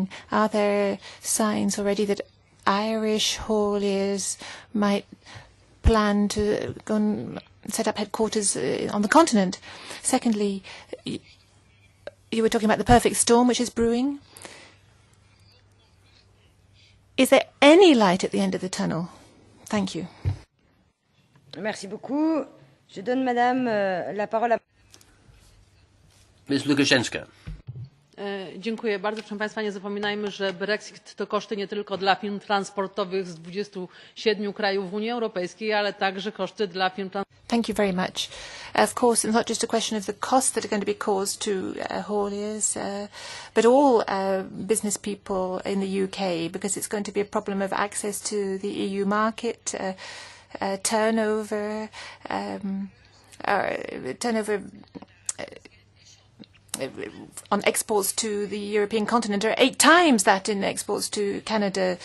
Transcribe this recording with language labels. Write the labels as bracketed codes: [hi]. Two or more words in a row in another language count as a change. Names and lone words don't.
[en] Are there signs already that Irish hauliers might plan to go and set up headquarters on the continent? Secondly, you were talking about the perfect storm which is brewing. Is there any light at the end of the tunnel? Thank you. [fr] Merci beaucoup. Je donne Madame la parole à... [en] Ms. Lukashenska. [pl] Dziękuję bardzo. Proszę Państwa, nie zapominajmy, że Brexit to koszty nie tylko dla firm transportowych z 27 krajów Unii Europejskiej, ale także koszty dla firm transportowych. [en] Thank you very much. Of course, it's not just a question of the costs that are going to be caused to hauliers, but all business people in the UK, because it's going to be a problem of access to the EU market, turnover on exports to the European continent are 8 times that in exports to Canada.